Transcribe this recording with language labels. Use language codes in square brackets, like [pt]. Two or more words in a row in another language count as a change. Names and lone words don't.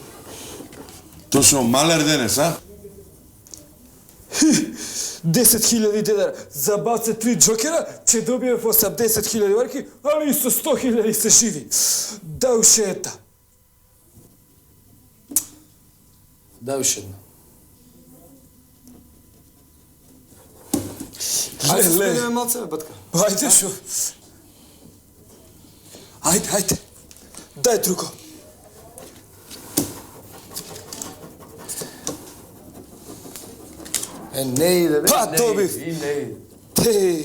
[mk] Точно малер денес, а? 10.000 дедара. Забавце 3 джокера, че добиев 80.000 марки, али и со 100.000 се живи. [bg] Дай още една. Дай още една. [mk] Ајде, спредиме малце, бе, батка. Ајде, шо. Ајде. Дай друго. Не иде, бе. Па, добив. И не иде. Те.